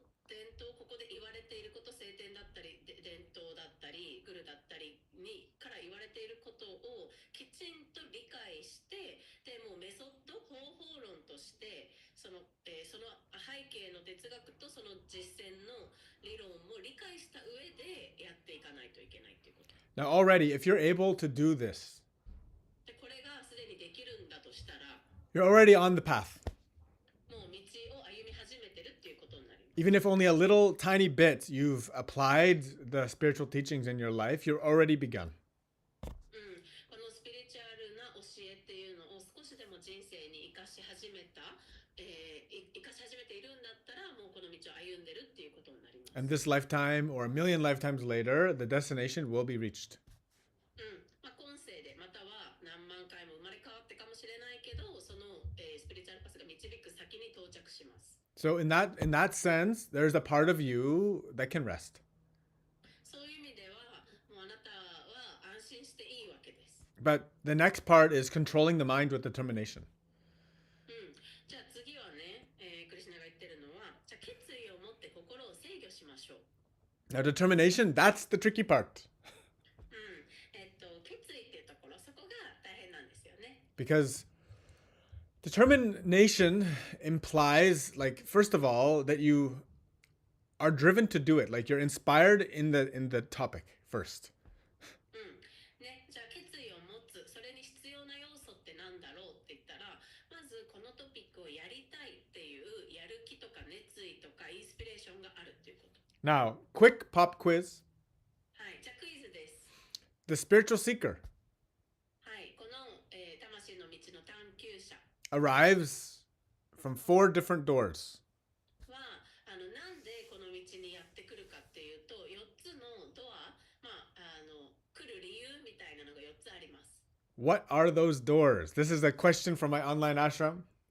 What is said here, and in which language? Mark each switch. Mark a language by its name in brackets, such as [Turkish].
[Japanese] 伝統、ここで言われていること、聖典だったり伝統だったりグルだったりにから言われていることをきちんと理解して、でもうメソッド方法論としてその背景の哲学とその実践の理論も理解した上でやっていかないといけないっていうこと。 [English] Now, already, if you're able to do this, [Japanese] でこれがすでにできるんだとしたら、 [English] you're already on the path. [Japanese] もう道を歩み始めてるっていうことになります。 [English] Even if only a little tiny bit you've applied the spiritual teachings in your life, you're already begun. [Japanese] このスピリチュアルな教えっていうのを少しでも人生に生かし始めた、生かし始めているんだったら、もうこの道を歩んでるっていうことになります。 [English] And this lifetime or a million lifetimes later, the destination will be reached. [Japanese] 今世でまたは何万回も生まれ変わってかもしれないけど、その、スピリチュアルパスが導く先に到着します。 [English] So in that sense, there's a part of you that can rest. [Japanese] そういう意味では、もうあなたは安心していいわけです。 [English] But the next part is controlling the mind with determination. [Japanese] じゃあ次はね、クリシュナが言ってるのは、じゃあ決意を持って心を制御しましょう。 [English] Now, determination, that's the tricky part. [Japanese] 決意っていうところ、そこが大変なんですよね。 [English] Because determination implies, like, first of all, that you are driven to do it. Like, you're inspired in the topic first. [Japanese] ね、じゃあ決意を持つ、それに必要な要素ってなんだろうって言ったら、まずこのトピックをやりたいっていうやる気とか熱意とかインスピレーションがあるっていうこと。 [English] Now, quick pop quiz. [Japanese] はい、じゃあクイズです。 [English] The spiritual seeker [Japanese] はい、この、魂の道の探求者 [English] arrives from 4 different doors. [Japanese] はなんでこの道にやってくるかっていうと、4つのドア、来る理由みたいなのが4つあります。 [English] What are those doors? This is a question from my online ashram.